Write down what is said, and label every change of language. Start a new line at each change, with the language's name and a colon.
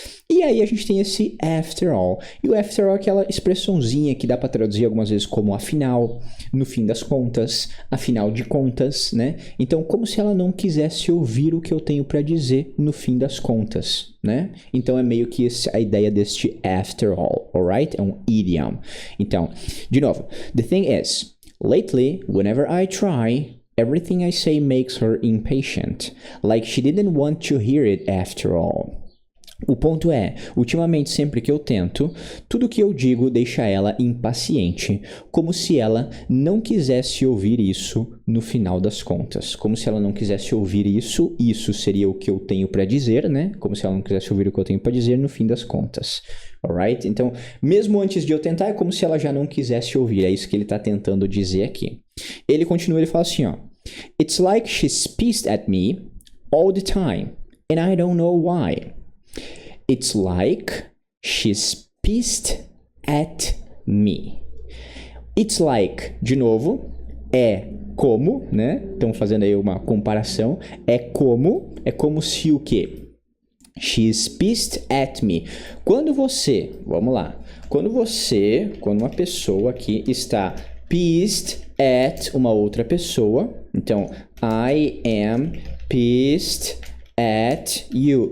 Portuguese: E aí a gente tem esse after all. E o after all é aquela expressãozinha que dá para traduzir algumas vezes como afinal, no fim das contas, afinal de contas, né? Então, como se ela não quisesse ouvir o que eu tenho para dizer no fim das contas, né? Então, é meio que a ideia deste after all, alright? É um idiom. Então, de novo,
English: the thing is... Lately, whenever I try, everything I say makes her impatient, like she didn't want to hear it after all.
Portuguese: O ponto é, ultimamente sempre que eu tento, tudo que eu digo deixa ela impaciente, como se ela não quisesse ouvir isso no final das contas. Como se ela não quisesse ouvir isso, isso seria o que eu tenho para dizer, né? Como se ela não quisesse ouvir o que eu tenho para dizer no fim das contas. Alright? Então, mesmo antes de eu tentar, é como se ela já não quisesse ouvir. É isso que ele tá tentando dizer aqui. Ele continua, ele fala assim, ó.
English: It's like she's pissed at me all the time, and I don't know why. It's like she's pissed at me. It's like,
Portuguese: de novo, é como, né? Estamos fazendo aí uma comparação. É como se o quê?
English: She's pissed at me.
Portuguese: Quando você, vamos lá. Quando uma pessoa aqui está pissed at uma outra pessoa, então,
English: I am pissed at you.